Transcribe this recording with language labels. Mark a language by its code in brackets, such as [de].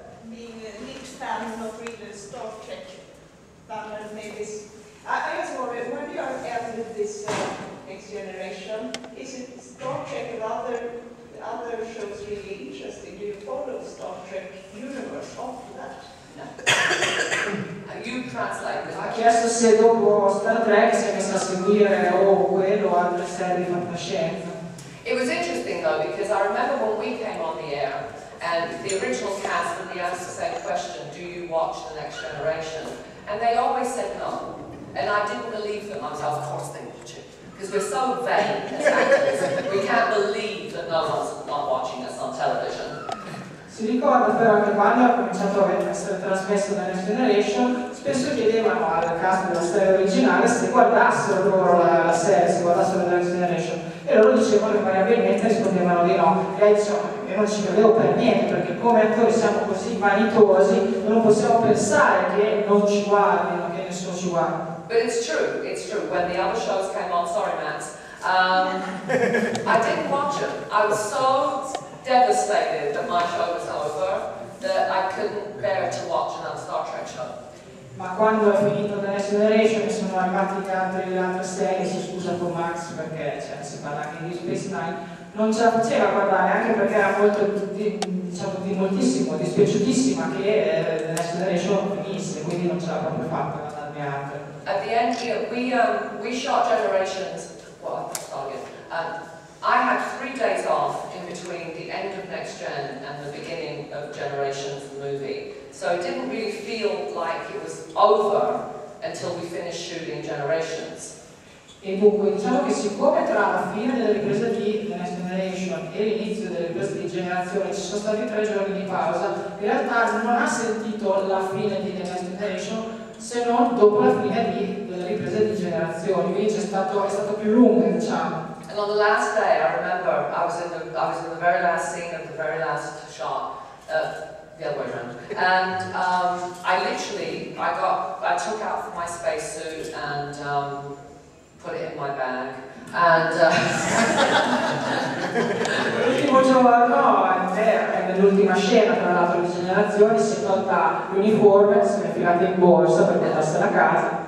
[en] being a big fan of reading Star Trek, maybe. I was wondering, when you are ended this Next Generation, is it Star Trek and other shows really interesting? Do you follow Star Trek universe after that? You translate this. [it] Ha chiesto se dopo Star Trek si è messa a seguire o quello o altre serie di fantascienza. [en] It was interesting though, because I remember when we came on the air and the original cast would be asked the same question, do you watch The Next Generation? And they always said no. And I didn't believe them. I was like, of course they watch it. Because we're so vain as actors. We can't believe that no one's not watching us on television. [it] Si ricorda però che quando ha cominciato a essere trasmesso da Next Generation, spesso chiedevano al cast della serie originale se guardassero loro la serie, se guardassero la Next Generation, e loro dicevano invariabilmente, rispondevano di no. E lei diceva, io non ci credevo per niente, perché come attori siamo così vanitosi, non possiamo pensare che non ci guardino, che nessuno ci guarda. [en] But it's true, it's true. When the other shows came on, sorry Max, I didn't watch them. I was so devastated that my show was over that I couldn't bear to watch another Star Trek show. [it] Ma quando è finito The Next Generation e sono arrivati le altre serie, si scusa con Max perché si parla anche di Space Nine, non ce la faceva guardare, anche perché era molto, diciamo, moltissimo, dispiaciutissima che The Next Generation finisse, quindi non ce l'ha proprio fatta guardarne altre. [en] At the end, you know, we shot Generations. Well, I'll start again. I had 3 days off in between the end of Next Gen and the beginning of Generations, the movie. So it didn't really feel like it was over until we finished shooting Generations. [it] E dunque diciamo che siccome tra la fine delle riprese di The Next Generation e l'inizio delle riprese di Generazione ci sono stati 3 giorni di pausa, in realtà non ha sentito la fine di The Next Generation se non dopo la fine delle riprese di Generazioni, quindi è stato più lungo, diciamo. [en] And on the last day, I remember I was in the very last scene of the very last shot, the other way around, and I took out my spacesuit and put it in my bag, and [it] l'ultimo giorno, nell'ultima scena tra l'altro di Generazioni, si è tolta l'uniforme, si è infilata in borsa per portarsela a casa.